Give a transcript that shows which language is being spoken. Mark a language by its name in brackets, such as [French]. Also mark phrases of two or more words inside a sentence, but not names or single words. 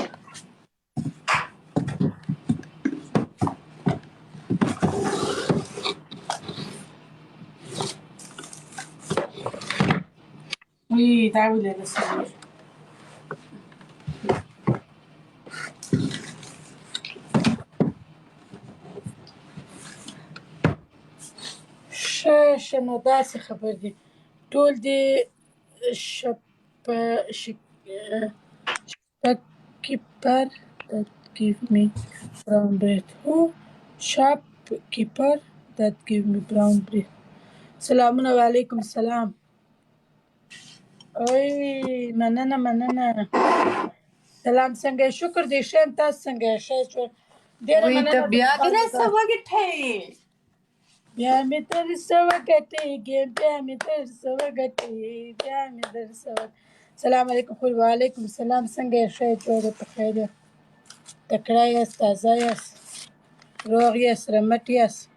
[Pashto] وی دا ولې رسېږي ښه نو داسې خبر دي ټول دې [English] shopkeeper that give me brown bread [Pashto] who [English] shopkeeper that give me brown bread [Pashto] سلامونه وعلیکم السلام اوی مننه سلام څنګه شکر دې ښه یم تاسو څنګه ښه ډېره مننه بیا مې در څه وګټئ سلام علیکم خور وعلیکم السلام څنګه یې ښه جوړ په خیر تکړه یاست تازه یاست روغ یاست رمټ یاست